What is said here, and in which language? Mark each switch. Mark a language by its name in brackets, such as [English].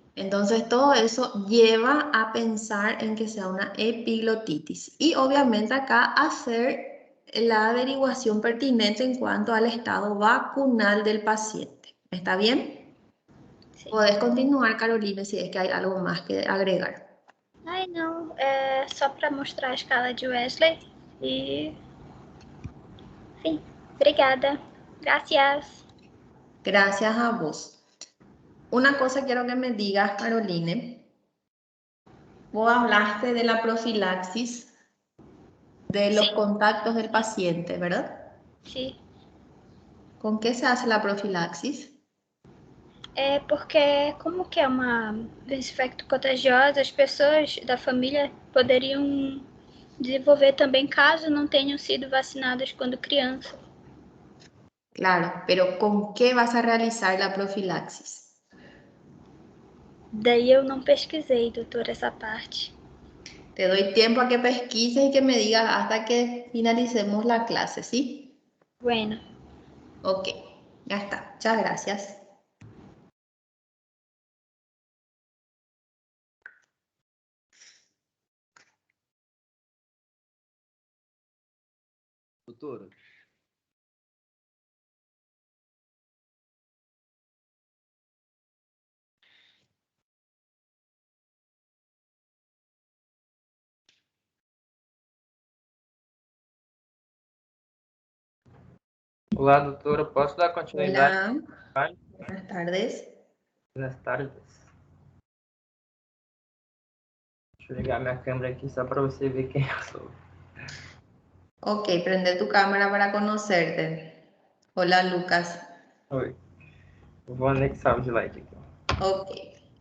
[Spanish] Entonces todo eso lleva a pensar en que sea una epiglotitis y obviamente acá hacer la averiguación pertinente en cuanto al estado vacunal del paciente. ¿Está bien? Sí. Podés continuar, Carolina, si es que hay algo más que agregar. [Portuguese] Ai, não, é só para mostrar a escala de Wesley e, enfim, obrigada. [Spanish] Gracias. Gracias a vos. Una cosa quiero que me digas, Caroline. Vos hablaste de la profilaxis, de los Sí, contactos del paciente, ¿verdad? [Portuguese] sim. [Spanish] ¿Con qué se hace la profilaxis? [Portuguese] É porque, como que é uma doença infecto-contagiosa, as pessoas da família poderiam desenvolver também caso não tenham sido vacinadas quando criança. [Spanish] Claro, pero ¿con qué vas a realizar la profilaxis? [Portuguese] Daí eu não pesquisei, doutor, essa parte. [Spanish] Te doy tiempo a que pesquises y que me digas hasta que finalicemos la clase, ¿sí? Bueno, Ok, ya está. Muchas gracias. [Portuguese] Doutora, Olá, doutora. Posso dar continuidade? [Spanish] Hola, buenas tardes. Buenas tardes. [Portuguese] Deixa eu ligar minha câmera aqui só para você ver quem eu sou. [Spanish] Ok, prende tu cámara para conocerte. Hola, Lucas. [Portuguese] Oi. Eu vou anexar o slide aqui. Ok.